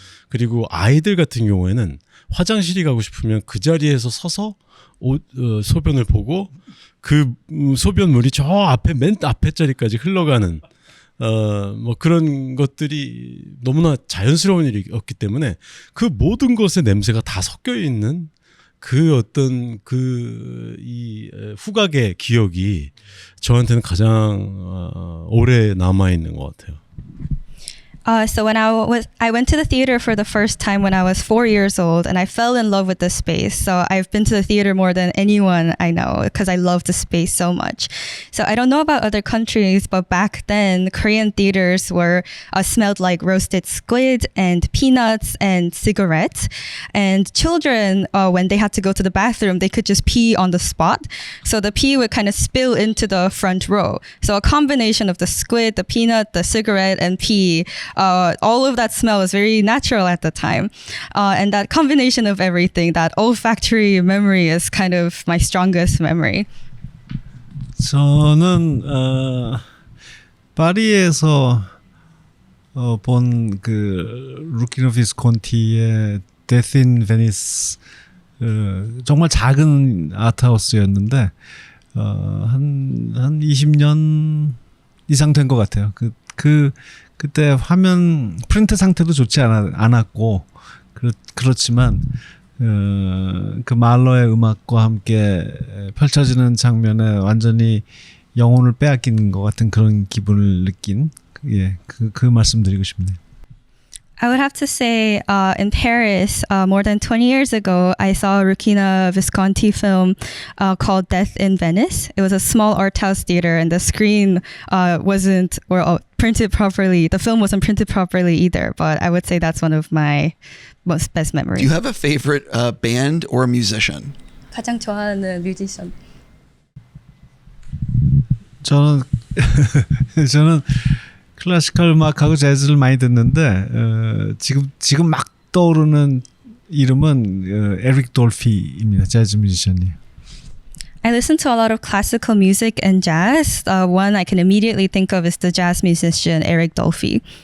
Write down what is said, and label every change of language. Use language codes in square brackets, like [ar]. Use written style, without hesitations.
[ko] 그리고 아이들 같은 경우에는 화장실이 가고 싶으면 그 자리에서 서서 소변을 보고 그 소변물이 저 앞에 맨 앞에 자리까지 흘러가는 뭐 그런 것들이 너무나 자연스러운 일이었기 때문에 그 모든 것의 냄새가 다 섞여 있는 그 어떤 이 후각의 기억이 저한테는 가장 오래 남아 있는 것 같아요. [en] So when I went to the theater for the first time when I was 4 years old, and I fell in love with the space. So I've been to the theater more than anyone I know because I love the space so much. So I don't know about other countries, but back then Korean theaters were smelled like roasted squid and peanuts and cigarettes. And children, when they had to go to the bathroom, they could just pee on the spot. So the pee would kind of spill into the front row. So a combination of the squid, the peanut, the cigarette, and pee. All of that smell was very natural at the time. And that combination of everything, that olfactory memory is kind of my strongest memory. [ko] 저는 파리에서 본 그 루키노 비스콘티의 Death in Venice 정말 작은 아트하우스였는데 한 20년 이상 된 것 같아요. 그때 화면 프린트 상태도 좋지 않았고 그렇지만 그 말러의 음악과 함께 펼쳐지는 장면에 완전히 영혼을 빼앗기는 것 같은 그런 기분을 느낀 그 말씀드리고 싶네요. [en] I would have to say in Paris, more than 20 years ago, I saw a Rukina Visconti film called Death in Venice. It was a small art house theater and the screen wasn't printed properly. The film wasn't printed properly either, but I would say that's one of my most best memories. Do you have a favorite band or musician? [ko] 가장 좋아하는 뮤지션. 저는 클래시컬 음악하고 재즈를 많이 듣는데 지금 막 떠오르는 이름은 에릭 돌피입니다. 재즈 뮤지션이에요. [en] I listen to a lot of classical music and jazz. One I can immediately think of is the jazz musician Eric Dolphy.